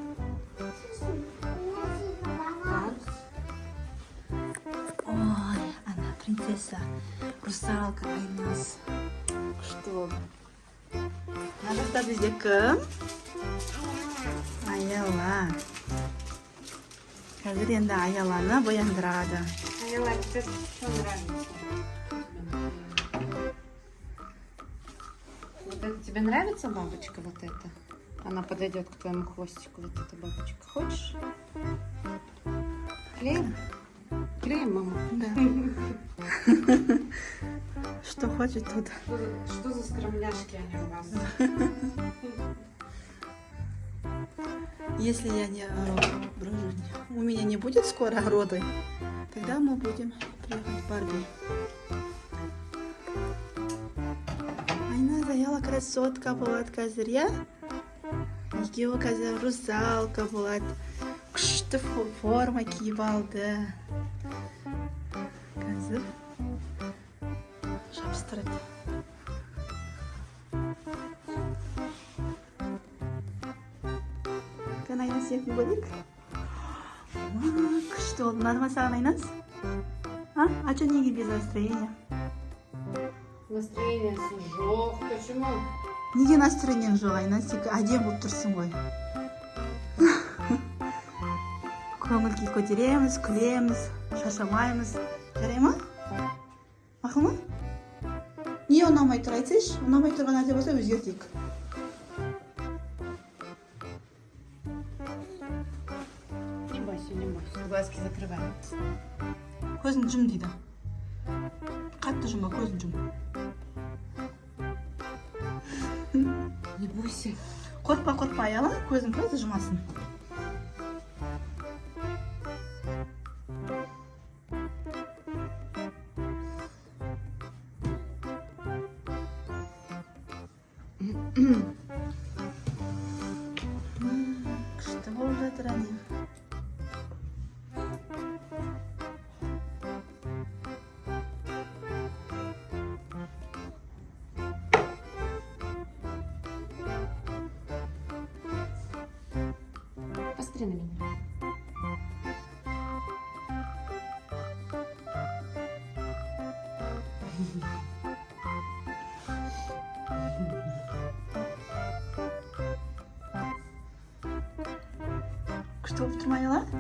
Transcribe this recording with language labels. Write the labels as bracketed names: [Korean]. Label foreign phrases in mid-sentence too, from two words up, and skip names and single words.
[Kazakh] Ой, ана принцесса, русалка Айназ. Күшті болды. Мына жақта бізде кім? Аяла. Қазір енді Аяланы бояндырады. Аяла, [Russian] тебе что нравится? Вот это тебе нравится бабочка вот эта? Она подойдет к твоему хвостику, вот эта бабочка. Хочешь? Клеим? Клеим, мама? Да. Что хочет тут? Что за скромняшки они у вас? Если у меня не будет скоро роды, тогда мы будем приехать в Барби. [Kazakh] Айназ, Аяла красотка болады қазір, я? Екеуі қазір русалка болады. Күшті форма киіп алды. Қазір жабыстырады. Айназ сетін көрейік. Күшті болды. Ұнады ма саған Айназ? [Russian] А что неге без настроения? [Kazakh] Настроение жоқ. Почему? Неге настроениең жоқ Айназ? Тек әдем болып тұрсың ғой. Көңіл күй көтереміз, күлеміз, шаршамаймыз. Жарай ма? Мақұл ма? Не ұнамай тұр айтсайшы? Ұнамай тұрған нәрсе болса өзгертейік. [Russian] Не бойся. Глазки закрывай. [Kazakh] Көзін жұм дейді. Қатты жұма, көзін жұм. [Russian] Не бойся. [Kazakh] Қорқпа, Аяла, көзін жұмасын. Күшті болып жатыр әне. [Russian] Посмотри на меня. [Kazakh] Күшті болып тұр ма Аяла?